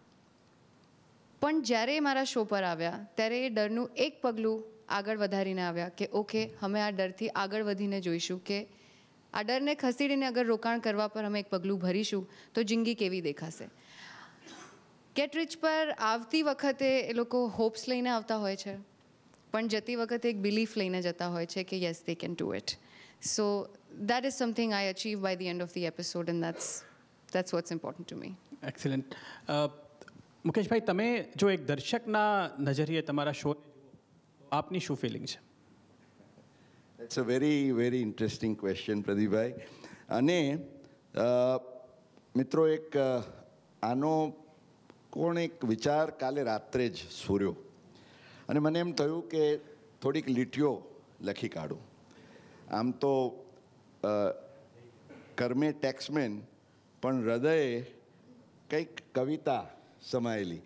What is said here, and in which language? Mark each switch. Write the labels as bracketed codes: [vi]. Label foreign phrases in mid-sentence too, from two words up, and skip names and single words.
[gu] પણ જ્યારે મારા શો પર આવ્યા ત્યારે એ ડરનું એક પગલું આગળ વધારીને આવ્યા કે ઓકે, અમે આ ડરથી આગળ વધીને જોઈશું કે આ ડરને ખસેડીને અગર રોકાણ કરવા પર અમે એક પગલું ભરીશું તો જિંદગી કેવી દેખાશે. ગેટ રિચ પર આવતી વખતે એ લોકો હોપ્સ લઈને આવતા હોય છે, પણ જતી વખતે એક બિલીફ લઈને જતા હોય છે કે [en] yes they can do it. So that is something I achieved by the end of the episode, and that's what's important to me. [gu] એક્સિલન્ટ. મુકેશભાઈ, તમે જો એક દર્શકના નજરિયે તમારા શો, આપની શું ફિલિંગ છે? [en] That's a very, very interesting question, પ્રદીપભાઈ. [gu] અને મિત્રો, એક આનો એક વિચાર કાલે રાત્રે જ સ્ફૂર્યો અને મને એમ થયું કે થોડીક લીટીઓ લખી કાઢું. આમ તો કર્મે ટેક્સમેન, પણ હૃદયે કંઈક કવિતા સમાયેલી.